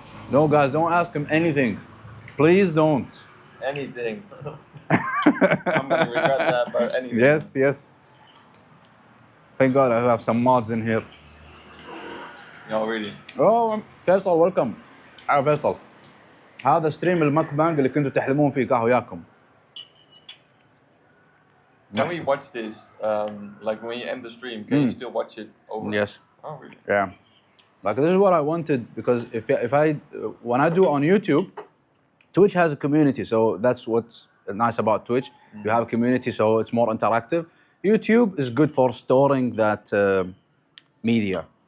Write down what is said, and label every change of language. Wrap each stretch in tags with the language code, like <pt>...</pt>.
<en>No, guys, don't ask him anything. Please don't. Anything. I'm gonna regret that, but anything. Yes. Thank God I have some mods in here. No, really. Oh, فيصل, welcome. Hi, فيصل.</en> <ar>هذا ستريم المكبانج اللي كنتوا تحلمون فيه كاهو ياكم.</ar> <en>Can we watch this? Like when you end the stream, can you still watch it over? Yes. Oh, really? Yeah. Like this is what I wanted because when I do on YouTube, Twitch has a community, so that's what's nice about Twitch. You have a community, so it's more interactive. YouTube is good for storing that media.</en>